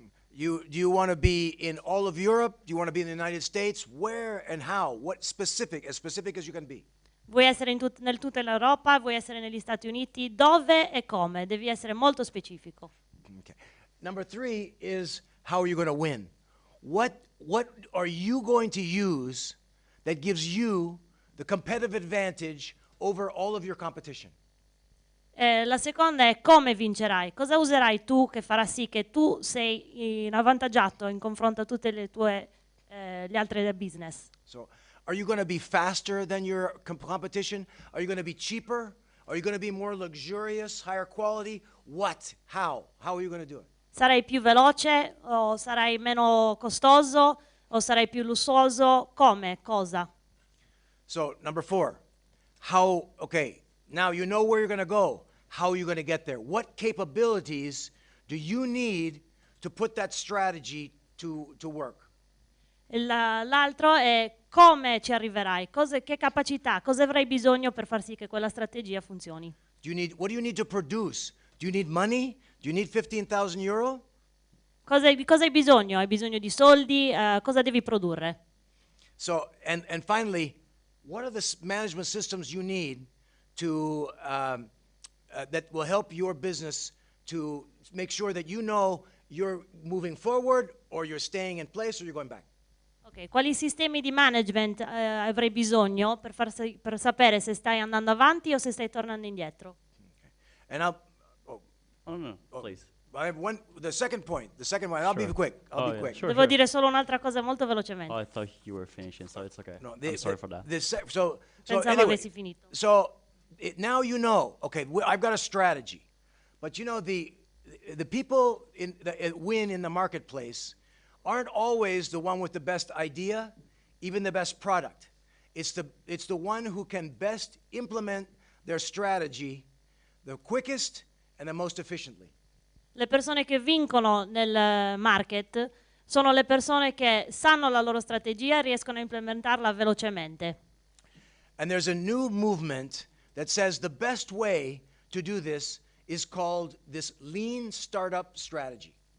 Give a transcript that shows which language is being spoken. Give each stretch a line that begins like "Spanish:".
English: Do you want to be in all of Europe? Do you want to be in the United States? Where and how? What specific as you can be?
Italian: Vuoi essere nel tutta l'Europa? Vuoi essere negli Stati Uniti? Dove e come? Devi essere molto specifico.
English: Okay. Number 3 is how are you going to win? What are you going to use that gives you the competitive advantage over all of your competition?
Italian: La seconda è come vincerai. Cosa userai tu che farà sì che tu sei avvantaggiato in confronto a tutte le tue gli altri business?
English: So, are you going to be faster than your competition? Are you going to be cheaper? Are you going to be more luxurious, higher quality? What? How? How are you going to do it?
Italian: Sarai più veloce o sarai meno costoso o sarai più lussuoso? Come? Cosa?
English: So, number 4, okay, now you know where you're going to go. How are you going to get there? What capabilities do you need to put that strategy to work?
Italian: L'altro è come ci arriverai, che capacità, cosa avrai bisogno per far sì che quella strategia funzioni.
English: What do you need to produce? Do you need money? Do you need 15,000 euro?
Italian: Cosa hai bisogno? Hai bisogno di soldi? Cosa devi produrre?
English: So, and finally, what are the management systems you need to that will help your business to make sure that you know you're moving forward or you're staying in place or you're going back? Okay.
Italian: Quali sistemi di management avrai bisogno per sapere se stai andando avanti o se stai tornando indietro?
English: And I'll, No, please. I have the second point, I'll be Sure. quick, I'll be Yeah, quick. sure,
Italian: Devo dire solo un'altra cosa molto velocemente.
English: Oh, I thought you were finishing, so it's okay. No, I'm sorry for that. So
Italian: Pensavo
English: anyway,
Italian: avessi finito.
English: so now you know, okay, I've got a strategy. But you know, the people that win in the marketplace aren't always the one with the best idea, even the best product. It's the one who can best implement their strategy the quickest and the most efficiently.
Italian: Le persone che vincono nel market sono le persone che sanno la loro strategia e riescono a implementarla velocemente.
English: And there's a new movement that says the best way to do this is called this lean startup strategy.